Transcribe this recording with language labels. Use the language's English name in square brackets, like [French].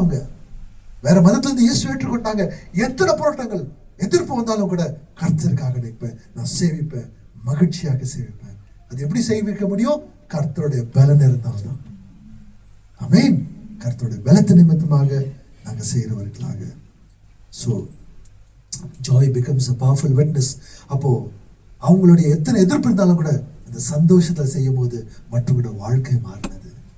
[Tamil] அவங்க வேற மதத்துல இருந்து இயேசு ஏற்றுக்கொண்டாங்க. எத்தனை போராட்டங்கள் எதிர்ப்பு வந்தாலும் கூட கர்த்தருக்காக நிற்பேன், நான் சேவிப்பேன், மகிழ்ச்சியாக சேவிப்பேன். அது எப்படி சேவிக்க முடியும்? கர்த்தருடைய பலன் இருந்தால்தான். ஆமென். கர்த்தருடைய பலத்து நிமித்தமாக நாங்கள் செய்கிறவர்களாக. [English] So joy becomes a powerful witness. [Tamil] அப்போ அவங்களுடைய எத்தனை எதிர்ப்பு இருந்தாலும் கூட அந்த சந்தோஷத்தை செய்யும் போது மற்றவங்களோட வாழ்க்கை மாறினது.